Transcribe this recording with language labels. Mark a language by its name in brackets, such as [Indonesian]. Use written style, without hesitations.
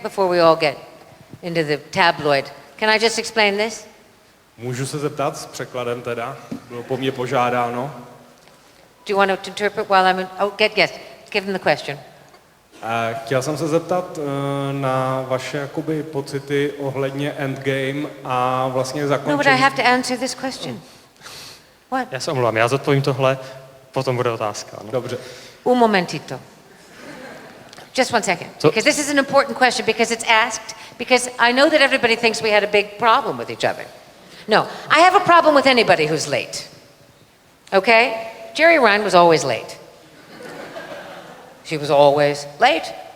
[English] Before we all get into the tabloid. Can I just explain this? [Czech] Můžu se zeptat s překladem teda? Bylo po mně požádáno. [English] Do you want to interpret while I'm in? Oh, give him the question. [Czech] Chtěl jsem se zeptat na vaše jakoby pocity ohledně Endgame a vlastně zakončení. [English] No, but I have to answer this question. What? [Czech] Já se omlouvám, já zodpovím tohle, potom bude otázka. [English] No. [Czech] Dobře. [Spanish] Un momentito. [English] Just one second, because this is an important question because it's asked, because I know that everybody thinks we had a big problem with each other. No, I have a problem with anybody who's late. Okay? Jerry Ryan was always late. She was always late.